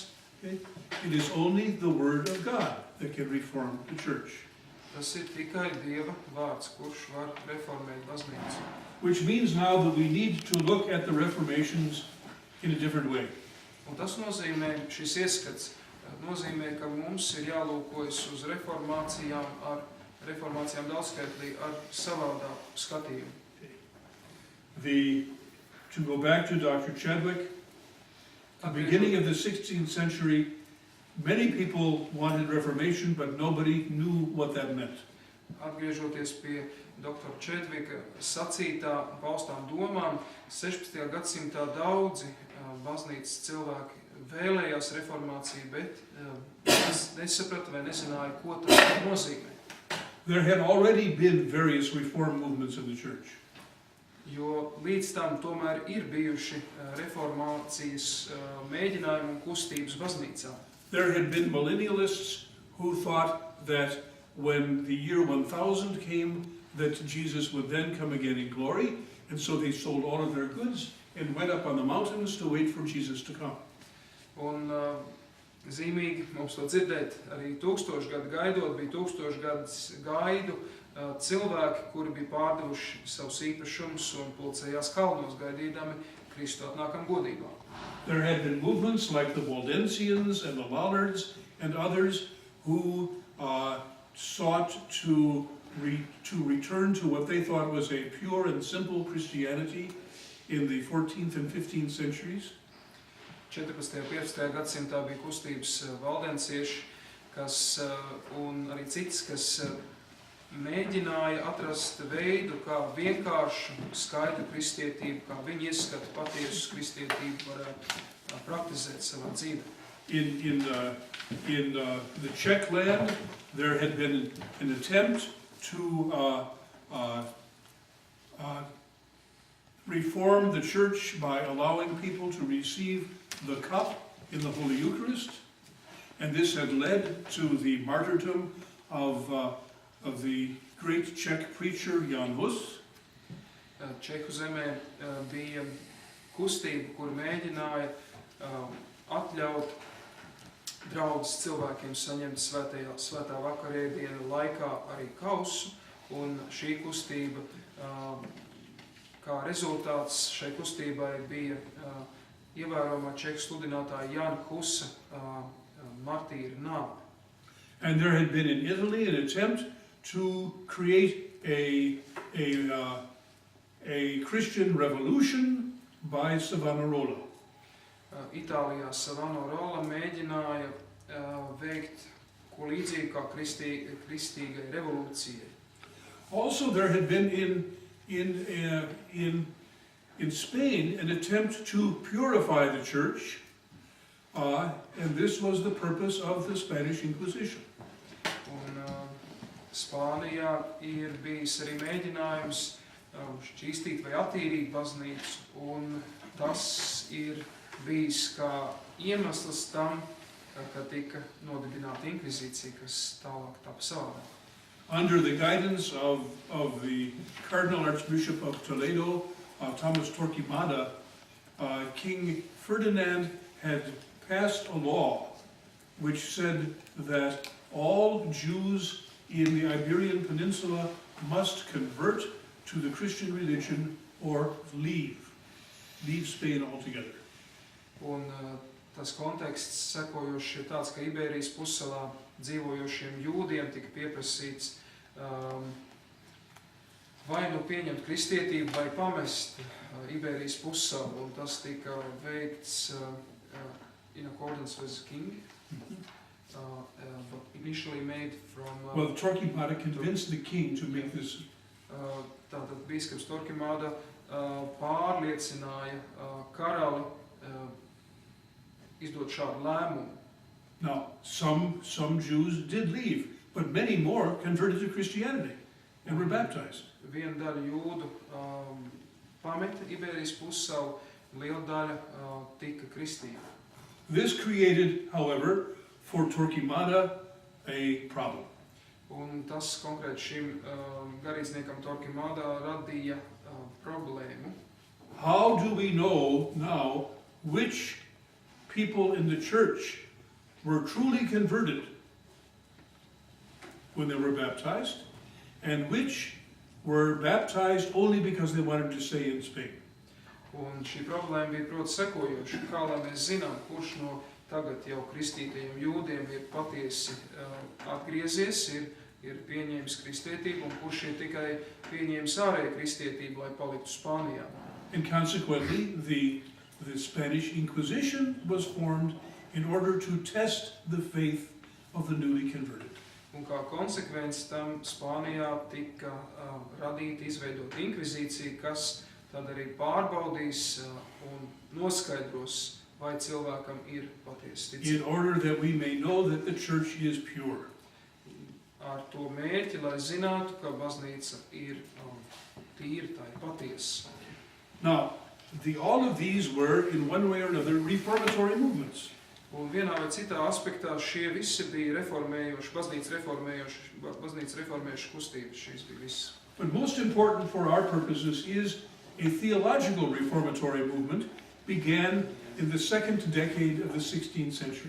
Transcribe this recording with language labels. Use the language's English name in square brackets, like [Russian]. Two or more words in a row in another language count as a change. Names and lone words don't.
[English] Okay? It is only the word of God that can reform the church. [Latvian] Tas ir tikai Dieva vārds, kurš var reformēt baznīcu. [English] Which means now that we need to look at the reformations in a different way. [Latvian] Un tas nozīmē, šis ieskats nozīmē, ka mums ir jālūkojas uz reformācijām daudzskaitlī ar savādāku skatījumu. [English] To go back to Dr. Chadwick, at the beginning of the 16th century, many people wanted reformation, but nobody knew what that meant. [Latvian] Atgriežoties pie doktora Čedvika sacītā paustām domām, 16. gadsimtā daudzi baznīcas cilvēki vēlējās reformāciju, bet nesaprata vai nezināja, ko tas nozīmē. [English] There had already been various reform movements in the church. [Latvian] Jo līdz tam tomēr ir bijuši reformācijas mēģinājumi un kustības baznīcā. [English] There had been millennialists who thought that when the year 1000 came, that Jesus would then come again in glory, and so they sold all of their goods and went up on the mountains to wait for Jesus to come. [Latvian] Un zīmīgi mums to dzirdēt, arī 1000 gadu gaidot, bija 1000 gadus gaidu cilvēki, kuri bija pārdevuši savus īpašumus un pulcējās kalnos gaidīdami Kristu atnākam godībā. [English] There had been movements like the Waldensians and the Lollards and others who sought to return to what they thought was a pure and simple Christianity in the 14th and 15th centuries. [Latvian] 14. un 15. gadsimtā bija kustības valdensieši, un arī cits, kas mēģināja atrast veidu, kā vienkāršu, skaidru kristietību, kā viņi ieskata patiesu kristietību varētu praktizēt savā dzīvē. [English] In the Czech land, there had been an attempt to reform the church by allowing people to receive the cup in the Holy Eucharist, and this had led to the martyrdom of the great Czech preacher Jan Hus. [Latvian] Čehu zemē bija kustība, kur mēģināja atļaut draudzes cilvēkiem saņemt svētā vakarēdienu laikā arī kausu, un šī kustība, kā rezultāts šai kustībai bija ievērojamā čehu sludinātāja Jana Husa martīra nāve. [English] And there had been in Italy an attempt to create a Christian revolution by Savonarola. [Latvian] Itālijā Savonarola mēģināja veikt ko līdzīgu kā kristīgai revolūcijai. [English] Also, there had been in Spain an attempt to purify the church, and this was the purpose of the Spanish Inquisition. [Latvian] Un Spānijā ir bijis arī mēģinājums šķīstīt vai attīrīt baznīcu, un tas ir bijis kā iemesls tam, ka tika nodibināta inkvizīcija, kas tālāk tapa savādāk. [English] Under the guidance of the Cardinal Archbishop of Toledo, Thomas Torquemada, King Ferdinand had passed a law which said that all Jews in the Iberian Peninsula must convert to the Christian religion or leave Spain altogether. [Latvian] Un tas konteksts sekojošs ir tāds, ka Iberijas pussalā dzīvojošiem jūdiem tika pieprasīts vai nu pieņemt kristietību vai pamest Iberijas pussalu, un tas tika veikts [English] in accordance with the king, but initially made from... Well, Torquemada convinced the king to make this. [Latvian] Tātad bīskaps Torquemada pārliecināja karali izdot šādu lēmumu. [English] Now, some Jews did leave, but many more converted to Christianity and were baptized. [Latvian] Viena daļa jūdu pameta Iberijas pussalu, liela daļa tika kristīga. [English] This created, however, for Torquemada a problem. [Latvian] Un tas konkrēti šim garīdzniekam Torquemada radīja problēmu. [English] How do we know now which people in the church were truly converted when they were baptized, and which were baptized only because they wanted to stay in Spain? [Latvian] Un šī problēma bija proti sekojoša. Kā lai mēs zinām, kurš no tagad jau kristītajiem jūdiem ir patiesi atgriezies, ir pieņēmis kristietību, un kurš ir tikai pieņēmis ārēju kristietību, lai paliktu Spānijā. [English] And consequently, the Spanish Inquisition was formed in order to test the faith of the newly converted. [Latvian] Un kā konsekvence tam Spānijā tika radīta, izveidota inkvizīcija, kas tad arī pārbaudīs un noskaidros, vai cilvēkam ir patiesa ticība. [English] In order that we may know that the church is pure. [Latvian] Ar to mērķi, lai zinātu, ka baznīca ir tīra, tā ir patiesa. [English] Now, all of these were, in one way or another, reformatory movements. [Latvian] Un vienā vai citā aspektā šie visi bija baznīca reformējuši kustības, šīs bija visas. [English] But most important for our purposes is a theological reformatory movement began in the second decade of the 16th century.